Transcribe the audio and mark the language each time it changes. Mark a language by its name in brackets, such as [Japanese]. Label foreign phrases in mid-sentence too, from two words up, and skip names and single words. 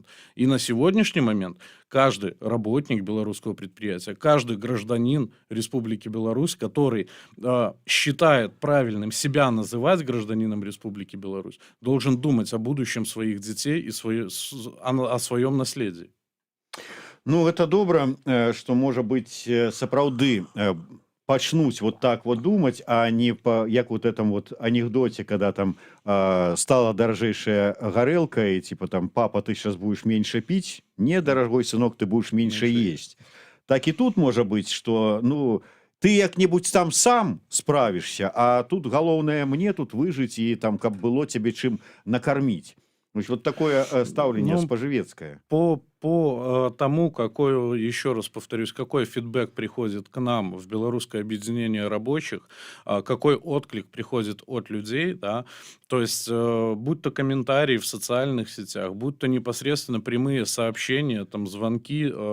[Russian] И на сегодняшний момент каждый работник белорусского предприятия, каждый гражданин Республики Беларусь, который считает правильным себя называть гражданином Республики Беларусь, должен думать о будущем своих детей и о своем наследии. Ну, это [Belarusian] добра, што можа быць сапраўды пачнуць [Russian] вот так вот думаць, а не як вот этом вот анекдоте, когда там [Belarusian] стала даражэйшая гарэлка [Russian] и типа там папа, ты сейчас будешь меньше пить, не, дорогой сынок, ты будешь меньше есть. Так и тут можа быць, что ну ты як-небудзь там сам справишься, а тут [Belarusian] галоўнае мне тут выжыць [Russian] и там [Belarusian] каб было [Russian] тебе чым накормить. Вот такое ставление Ну, споживецкое. По тому, еще раз повторюсь, какой фидбэк приходит к нам в Белорусское объединение рабочих, какой отклик приходит от людей, да, то есть будь то комментарии в социальных сетях, будь то непосредственно прямые сообщения, там, звонки,